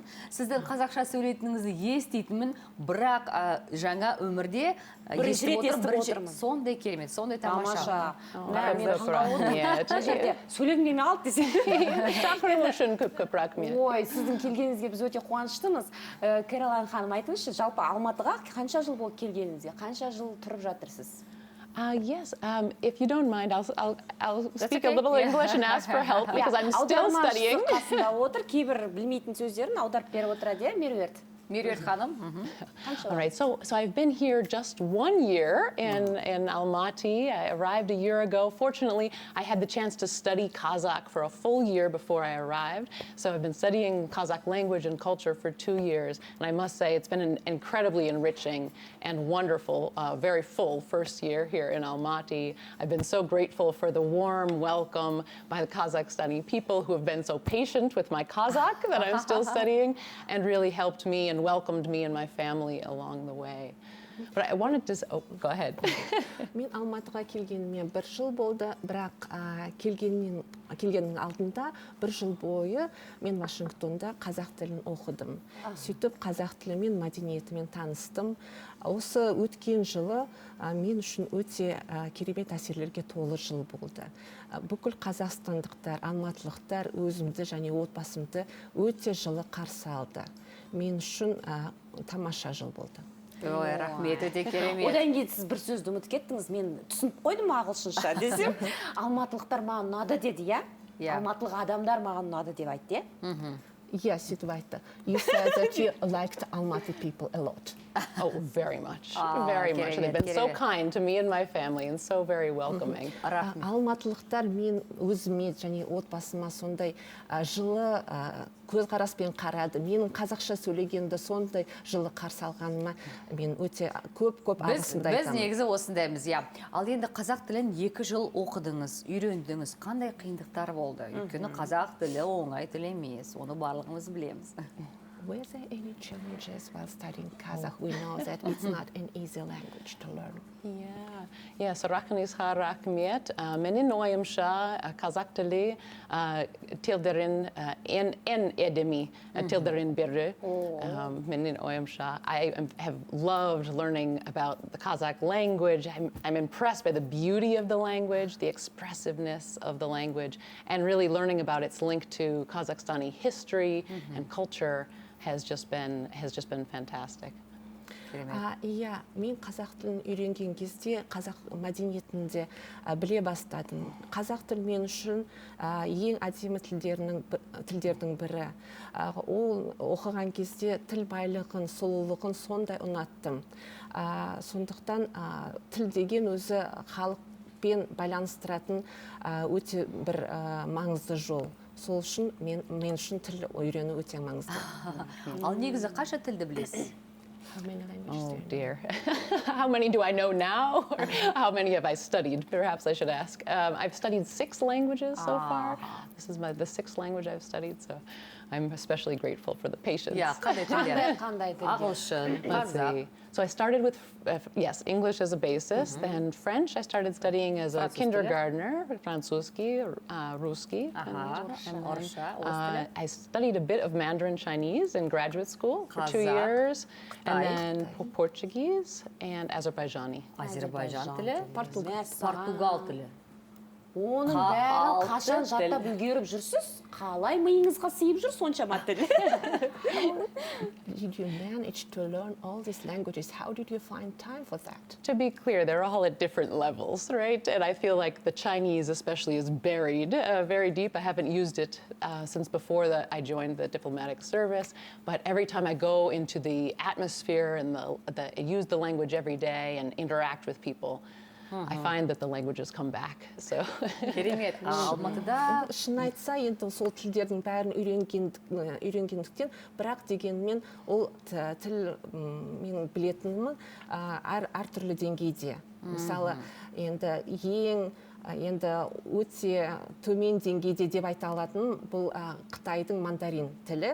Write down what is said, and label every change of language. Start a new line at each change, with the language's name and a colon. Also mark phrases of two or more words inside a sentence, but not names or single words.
Kazakh: Сіздің қазақша сөйлейтініңізді естейтінмін, бірақ жаңа өмірде естіп отырмын. Сондай керемет, сондай тамаша. Сөйлегім келмей қалды десем. Шақыру үшін көп рахмет. Ой, сіздің келгеніңізге біз өте қуаныштымыз. Кэролайн ханым, айтыңызшы, жалпы Алматыға қанша жыл болып келгеніңізге, қанша жыл тұрып жатырсыз?
English: Yes, if you don't mind, I'll speak a little English and ask for help because I'm still studying.
Kazakh: Қасында отыр, кейбір білмейтін сөздерін аударып беріп отырады, Меруерт. Меруерт ханым.
English: All right, so I've been here just 1 year in Almaty. I arrived a year ago. Fortunately, I had the chance to study Kazakh for a full year before I arrived. So I've been studying Kazakh language and culture for 2 years. And I must say, it's been an incredibly enriching and wonderful, very full first year here in Almaty. I've been so grateful for the warm welcome by the Kazakhstani people who have been so patient with my Kazakh that I'm still studying and really helped me and welcomed me and my family along the way. But I wanted to, go ahead.
Kazakh: Мен Алматыға келгеніме 1 жыл болды, бірақ келгеннің алдында 1 жыл бойы мен Вашингтонда қазақ тілін оқыдым. Сөйтіп қазақ тілі мен мәдениетімен таныстым. Осы өткен жылы мен үшін өте керемет әсерлерге толы жыл болды. Бүкіл қазақстандықтар, алматылықтар өзімді және отбасымды өте жылы қарсы алды. Мен үшін тамаша жыл болды. Ой, рахмет, өте керемет. Одан кейін сіз бір сөзді ұмытып кеттіңіз, мен түсініп қойдым ағылшынша десем, алматылықтар маған ұнады деді, иә? Алматылық адамдар маған ұнады деп айтты, иә? Yes, сөйтіп айтты.
English: You said that you liked Almaty people a lot. Oh, very much. Very much. They've been so kind to me and my family and so very welcoming.
Kazakh: Алматылықтар мен өзіме және отбасыма сондай жылы көзқараспен қарады. Менің қазақша сөйлегенді сондай жылы қарсы алғаныма мен өте көп алғысымды айтамын. Біз негізі осындаймыз, иә. Ал енді қазақ тілін 2 жыл оқыдыңыз, үйрендіңіз. Қандай қиындықтар болды? Өйткені қазақ тілі оңай тіл емес. Оны барлығымыз білеміз.
English: Were there any challenges while studying Kazakh? We know that it's not an easy language to learn. Yeah,
Kazakh: сұрағыңызға рахмет. Менің ойымша қазақ тілі тілдерін ең әдемі тілдерін бірі. Менің ойымша,
English: I have loved learning about the Kazakh language. I'm impressed by the beauty of the language, the expressiveness of the language, and really learning about its link to Kazakhstani history and culture has just been fantastic.
Kazakh: Иә, мен қазақ тілін үйренген кезде қазақ мәдениетінде біле бастадым. Қазақ тіл мен үшін ең әдемі тілдердің бірі. Ол оқыған кезде тіл байлығын, сұлулығын сондай ұнаттым. Сондықтан тіл деген өзі халықпен байланыстыратын өте бір маңызды жол. Сол үшін мен үшін тіл үйрену өте маңызды. Ал негізі қанша тілді білесіз?
English: How many languages Oh dear. How many do I know now? Or how many have I studied? Perhaps I should ask. I've studied 6 languages so far. This is the 6th language I've studied, so I'm especially grateful for the patience.
Kazakh: Yeah, ағылшын,
English: Let's see. So I started with, yes, English as a basis, then French I started studying as a kindergartner,
Russian: французский, русский.
English: I studied a bit of Mandarin Chinese in graduate school for 2 years, and then Portuguese and Azerbaijani.
Kazakh: Азербайжан тілі, Португал тілі. Оның бәрін қашан жаттап үлгеріп жүрсіз? Қалай миыңызға сыйып жүр соншама тіл?
English: Did you manage to learn all these languages? How did you find time for that? To be clear, they're all at different levels, right? And I feel like the Chinese especially is buried very deep. I haven't used it since before I joined the diplomatic service, but every time I go into the atmosphere and I use the language every day and interact with people, I find that the languages come back. So
Kazakh: Керемет. Алматыда шын айтса, енді сол тілдердің бәрін үйренгендіктен, бірақ дегенмен ол тіл мен білетінім әртүрлі деңгейде. Мысалы, енді өте төмен деңгейде деп айта алатын бұл Қытайдың мандарин тілі.